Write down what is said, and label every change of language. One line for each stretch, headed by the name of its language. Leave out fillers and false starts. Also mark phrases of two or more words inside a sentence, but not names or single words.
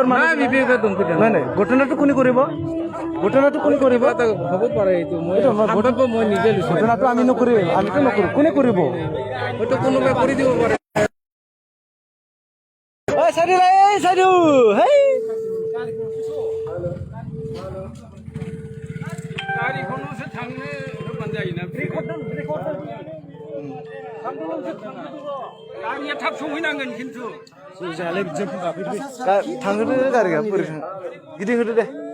Assamese: নাই মানুহ বিবেকে ধমকি দিয়া নাই নাই ঘটনাটো কোনে কৰিব ঘটনাটো কোনে কৰিব কিবা এটা হ'ব পাৰে এইটো মই সান্তব্য মই নিজে লৈছোঁ ঘটনাটো আমি নকৰিম আমিতো নকৰোঁ কোনে কৰিব হয়তো কোনোবাই কৰি দিব পাৰে ঐ চাইডু এই চাইডু হেই
Bodo: गारिखौनोसो थांनो होबानो जायोना गारिया थाब सहैनांगोन खिन्थु थांहोदो गारिया बोरै गिदिंहोदो दे